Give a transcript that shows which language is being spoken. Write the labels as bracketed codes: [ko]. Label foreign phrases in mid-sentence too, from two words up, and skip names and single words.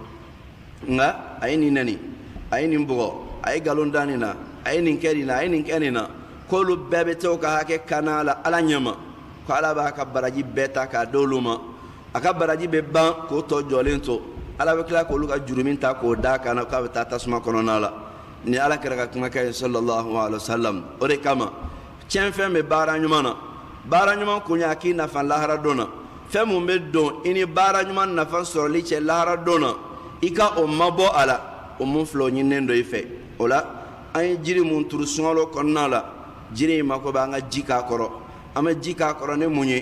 [bm] nka a ye nin nɛni a ye nin bugɔ a ye nkalon da nin na a ye nin kɛ nin na a ye nin kɛ nin na k'olu bɛɛ bɛ to ka hakɛ kana la ala ɲɛma ko ala b'a ka baraji bɛɛ ta k'a d'olu ma a ka baraji bɛ ban k'o tɔ jɔlen to ala bɛ tila k'olu ka jurumin ta k'o d'a kan na k'a bɛ taa tasuma kɔnɔna la ni ala kɛra ka kumakan ye [ar] صلى الله عليه وسلم [bm] o de kama tiɲɛfɛn bɛ baara ɲuman na baara ɲuman kun y'a k'i nafa lahara don na fɛn mun bɛ don i ni baara ɲuman nafa sɔrɔli cɛ lahara don na i ka o mabɔ a la o mun filɛ o ɲininen dɔ i fɛ o la an ye jiri mun turu sunkalo kɔnɔna la jiri in mako bɛ an ka ji k'a kɔrɔ an bɛ ji k'a kɔrɔ ni mun ye